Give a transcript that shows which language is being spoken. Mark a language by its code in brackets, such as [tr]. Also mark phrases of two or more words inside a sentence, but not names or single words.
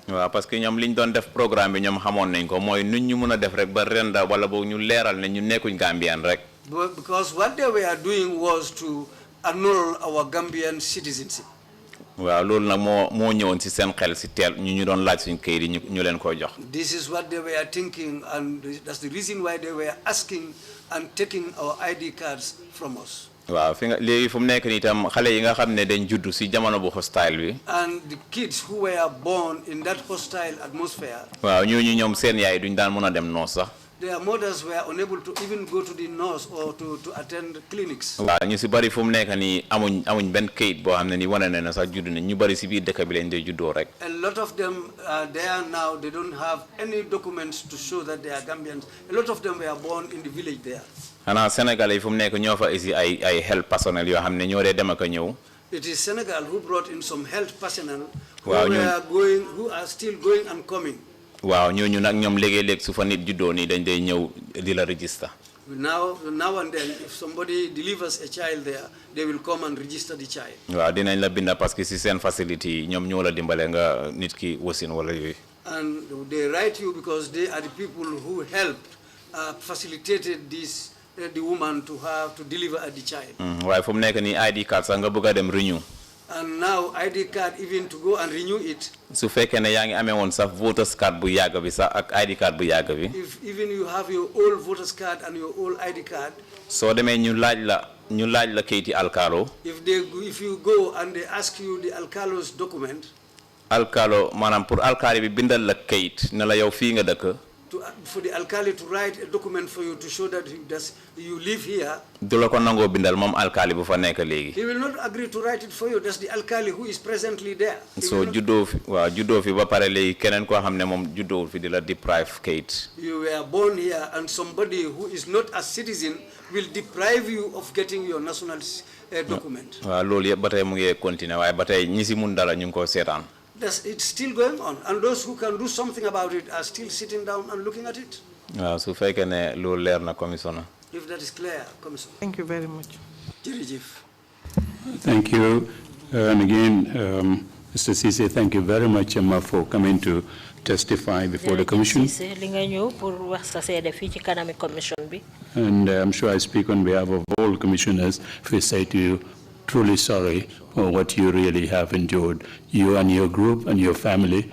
[wo] waaw [fr] parce que [wo] ñoom liñ doon def programme bi ñoom xamoon nañ ko mooy nuñ ñu mën a def rek ba renda wala boog ñu leeral ne ñu nekkuñ Gambian rek. [en] Because what they were doing was to annul our Gambian citizenship. [wo] waaw loolu nag moo ñëwoon si seen xel si teel ñu doon laaj suñ kayit yi ñu leen koy jox. [en] This is what they were thinking, and that's the reason why they were asking and taking our ID cards from us. [wo] waaw fi nga léegi fu mu nekk nii itam xale yi nga xam ne dañ juddu si jamono bu hostile bi. [en] And the kids who were born in that hostile atmosphere. [wo] waaw ñooñu ñoom seen yaay duñ daan mën a dem noos sax. [en] Their mothers were unable to even go to the nurse or to attend clinics. [wo] waaw ñu si bari fu mu nekk nii amuñ benn kayit boo xam ne ni wane na ne sax juddu ne ñu bari si biir dëkk bi lañ dee juddoo rek. [en] A lot of them there now, they don't have any documents to show that they are Gambians. A lot of them were born in the village there. [wo] xanaa Sénégal yi fu mu nekk ñoo fa isi ay [en] health personnel [wo] yoo xam ne ñoo dee dem ak a ñëw. [en] It is Senegal who brought in some health personnel [wo] waaw [en] who are still going and coming. [wo] waaw ñooñu nag ñoom léegi-léeg su fa nit juddoo nii dañ day ñëw di la register. [en] Now and then, if somebody delivers a child there, they will come and register the child. [wo] waaw dinañ la binda [fr] parce que [wo] si seen facility yi ñoom ñoo la dimbale nga nit ki wasin wala yooyu. [en] And they write you because they are the people who helped facilitated the woman to deliver the child. [wo] waaye fu mu nekk nii [en] ID card [wo] sax nga bëgg a dem renew. [en] and now ID card even to go and renew it. [wo] su fekkee ne yaa ngi amee woon sax [en] voters card [wo] bu yàgg bi sax ak [en] ID card [wo] bu yàgg bi. [en] If even you have your old voters card and your old ID card. [wo] soo demee ñu laaj la kayiti alkaalo. [en] If you go and they ask you the alkalo's document. [wo] alkaalo maanaam pour alkaali bi bindal la kayit ne la yow fii nga dëkk. [en] For the alkali to write a document for you to show that you live here. [wo] du la ko nangoo bindal moom alkaali bu fa nekk léegi. [en] He will not agree to write it for you. That's the alkali who is presently there. [wo] so juddoo fi ba pare léegi keneen koo xam ne moom juddoowul fi di la deprive kayit. [en] You were born here and somebody who is not a citizen will deprive you of getting your national document. [wo] waaw loolu yëpp ba tey mu ngi continuer waaye ba tey ñi si mun dara ñu ngi ko seetaan. [en] It's still going on, and those who can do something about it are still sitting down and looking at it. [wo] su fekkee ne loolu leer na commissioner. [en] If that is clear, commissioner. Thank you very much. Thank you. And again, Mr. Ceesay, thank you very much for coming to testify before the commission. And I'm sure I speak on behalf of all commissioners if we say to you, truly sorry for what you really have endured, you and your group and your family.